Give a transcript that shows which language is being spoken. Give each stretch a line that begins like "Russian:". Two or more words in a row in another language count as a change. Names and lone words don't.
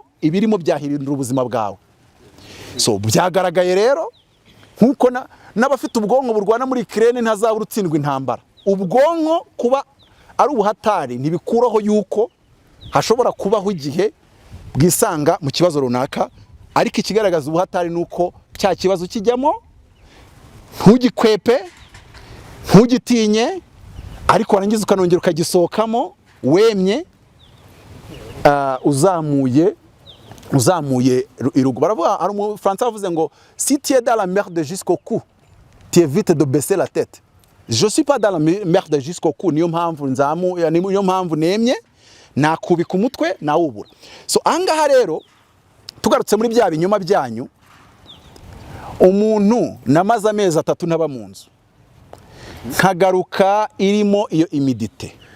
Kinyarwanda: ibirimo byahirindura ubuzima bwawe so byagaragaye rero nkuko n'abafite ubwonko burwana muri Ukraine ntazabura utsindwa intambara ubwonko kuba ari ubuhatari ntibikuraho yuko hashobora kubaho igihe bwisanga mu kibazo runaka ariko ikigaragaza ubuhatari nuko cya kibazo kijyamo ntugikwepe ntugitinye ariko warangiza ukanongera ukagisohokamo wemye uzamuye irugo baravuga hari umufaransa wavuze ngo
French: si tu es dans la merde jusqu'au cou tu évites de baisser la tête. Je suis pas dans la merde jusqu'au cou
Kinyarwanda: niyo mpamvu nemye nakubika umutwe nawubura so angaha rero tugarutse muri bya binyuma byanyu umuntu namaze amezi 3 ntaba mu nzu nkagaruka irimo iyo imidite